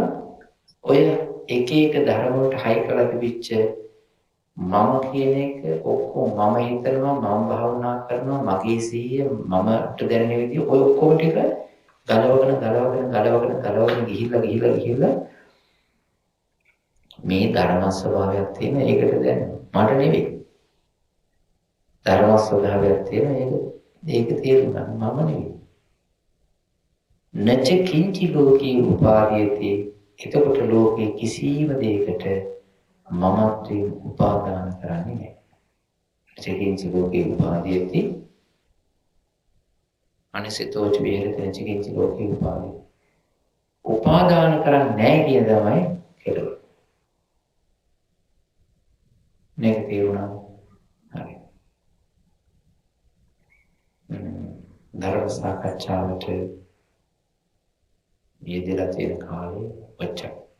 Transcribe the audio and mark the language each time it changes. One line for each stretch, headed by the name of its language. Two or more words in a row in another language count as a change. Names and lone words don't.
Sinhala: ඔය එක එක ධර්ම වලට හයි කරලා තිබිච්ච මම කියන එක ඔක්කොම මම හිතනවා, මම භාවනා කරනවා, මගේ සිහිය මමට දැනෙන විදිහ ඔය ඔක්කොම ටික ගලවගෙන ගිහිල්ලා මේ ධර්ම ස්වභාවයක් තියෙන ඒකට දැන් මට නෙවෙයි. ධර්ම ස්වභාවයක් තියෙන ඒක තේරුම් ගන්න මම නෙවෙයි.
Pali: නච කිංචි ලෝකේ උපාදීයති.
Sinhala: එතකොට ලෝකේ කිසිම දෙයකට මමත්වයෙන් උපාදාන කරන්නේ නැහැ.
Pali: නච කිංචි ලෝකේ උපාදීයති. අනිසිතෝච විහෙරති නච කිංචි ලෝකේ උපාදීයති.
Sinhala: උපාදාන කරන්නේ නැහැ කියන තමයි කෙලවර. මේක තේරුණා? හරි. ධර්ම සාකච්ඡාවට යෙදලා තියෙන කාලේ ඔච්චර.